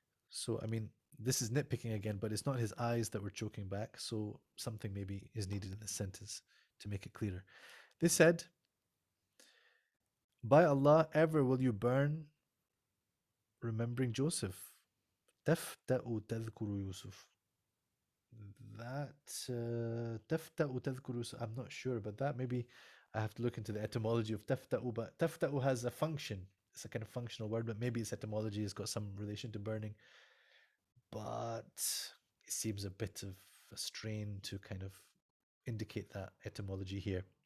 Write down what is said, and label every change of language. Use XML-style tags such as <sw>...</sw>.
<en>So, I mean, this is nitpicking again, but it's not his eyes that were choking back. So, something maybe is needed in this sentence to make it clearer. They said, by Allah, ever will you burn remembering Joseph.</en> <ar>تفتأ تذكر يوسف.</ar> <en>That</en> <ar>تفتأ تذكر يوسف.</ar> <en>I'm not sure, but that maybe I have to look into the etymology of تفتأ. But تفتأ has a function. It's a kind of functional word, but maybe its etymology has got some relation to burning. But it seems a bit of a strain to kind of indicate that etymology here.</en>